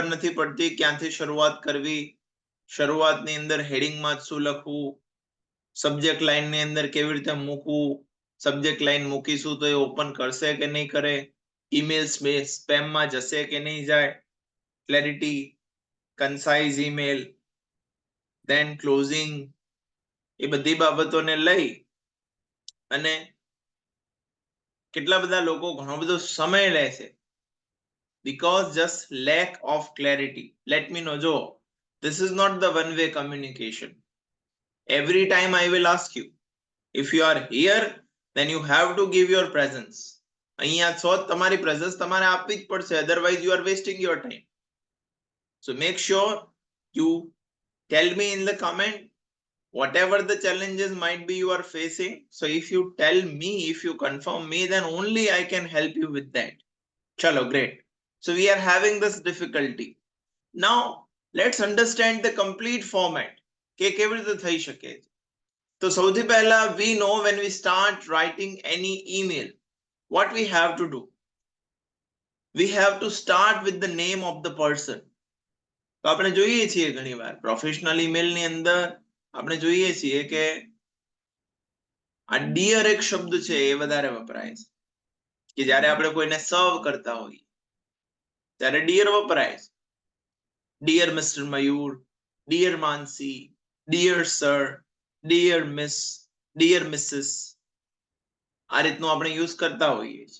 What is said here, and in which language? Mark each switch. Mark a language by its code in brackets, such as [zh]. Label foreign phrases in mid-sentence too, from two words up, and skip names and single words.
[gu] નથી પડતી ક્યાંથી શરૂઆત કરવી, શરૂઆતની અંદર હેડિંગમાં શું લખવું, [en] subject lineની [gu] અંદર કેવી રીતે મૂકવું, [en] subject line [gu] મૂકીશું તો એ ઓપન કરશે કે નહીં કરે, ઈમેલ સ્પેમમાં જશે કે નહીં જાય, [en] clarity, concise email, then closing, [gu] એ બધી બાબતોને લઈ અને કેટલા બધા લોકો ઘણો બધો સમય લે છે [en] because just lack of clarity. Let me know, જો this is not the one way communication. Every time I will ask you, if you are here then you have to give your presence. [gu] અહીંયા છો તમારી presence તમારે આપવી જ પડશે, [en] otherwise you are wasting your time. So make sure you tell me in the comment whatever the challenges might be you are facing. So if you tell me, if you confirm me, then only I can help you with that. Chalo, great. So we are having this difficulty. Now let's understand the complete format. [gu] કે કેવી રીતે થઈ શકે? તો સૌથી પહેલા [en] we know when we start writing any email, what we have to do? We have to start with the name of the person. [gu] તો આપણે જોઈએ છીએ ઘણીવાર [en] professional emailની [gu] અંદર આપણે જોઈએ છીએ કે આ ડિયર એક શબ્દ છે એ વધારે વપરાય છે કે જ્યારે આપણે કોઈને સર્વ કરતા હોઈએ ત્યારે ડિયર વપરાય છે. [en] Dear Mister Mayur, Dear Mansi, Dear Sir, Dear Miss, Dear Mrs, [gu] આ રીતનું આપણે યુઝ કરતા હોઈએ છીએ.